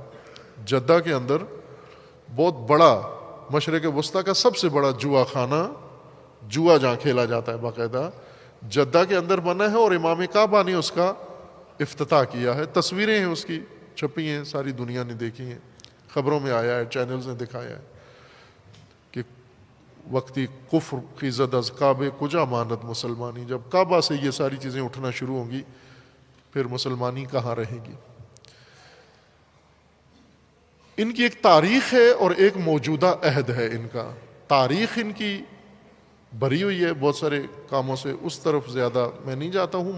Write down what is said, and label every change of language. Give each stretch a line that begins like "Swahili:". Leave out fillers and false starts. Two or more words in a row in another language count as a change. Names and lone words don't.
Urdu: جدہ کے اندر بہت بڑا، مشرق وسطیٰ کا سب سے بڑا جوا خانہ، جوا جہاں کھیلا جاتا ہے باقاعدہ، جدہ کے اندر بنا ہے، اور امام کعبہ نے اس کا افتتاح کیا ہے. تصویریں ہیں اس کی، چھپی ہیں، ساری دنیا نے دیکھی ہیں، خبروں میں آیا ہے، چینلز نے دکھایا ہے کہ
Persian: وقتی کفر کی زد از کعبے کجا ماند مسلمانی.
Urdu: جب کعبہ سے یہ ساری چیزیں اٹھنا شروع ہوں گی پھر مسلمانی کہاں رہے گی. ان کی ایک تاریخ ہے اور ایک موجودہ عہد ہے. ان کا تاریخ ان کی بھری ہوئی ہے بہت سارے کاموں سے، اس طرف زیادہ میں نہیں جاتا ہوں.